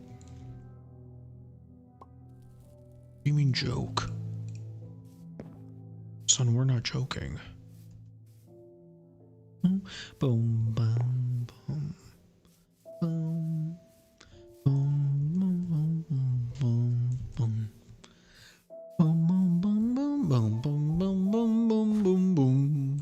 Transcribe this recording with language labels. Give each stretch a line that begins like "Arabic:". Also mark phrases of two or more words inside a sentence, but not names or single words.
English: What do you mean joke? Son, we're not joking. Boom, boom, boom, boom, boom, boom, boom, boom, boom. Boom, boom, boom, boom, boom, boom, boom, boom, boom, boom, boom.